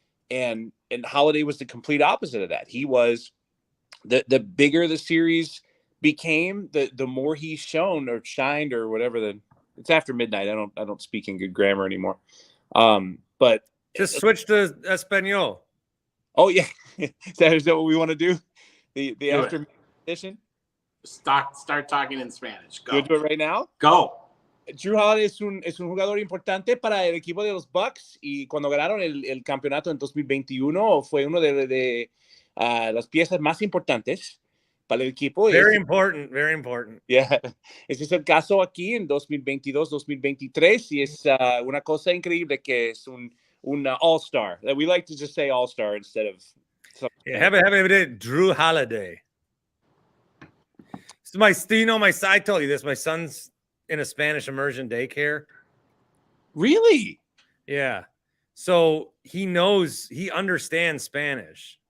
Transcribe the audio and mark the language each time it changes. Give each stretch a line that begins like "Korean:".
English: And Holiday was the complete opposite of that. He was the bigger the series became, the more he's shown or shined or whatever. It's after midnight. I don't speak in good grammar anymore. But just switch to Espanol. Oh yeah, is that what we want to do? The after edition. Start talking in Spanish. Go. You do it right now. Go.
Spanish: Drew Holiday es un jugador importante para el equipo de los Bucks, y cuando ganaron el campeonato en 2021 fue uno de las piezas más importantes para el equipo.
English: Very important, very important. Yeah.
Spanish: Ese es el caso aquí en 2022-2023 y es una cosa increíble que es un all-star.
English: We like to just say all-star instead of have a Drew Holiday. So I told you this, my son's in a Spanish immersion daycare. Really? Yeah. So he understands Spanish.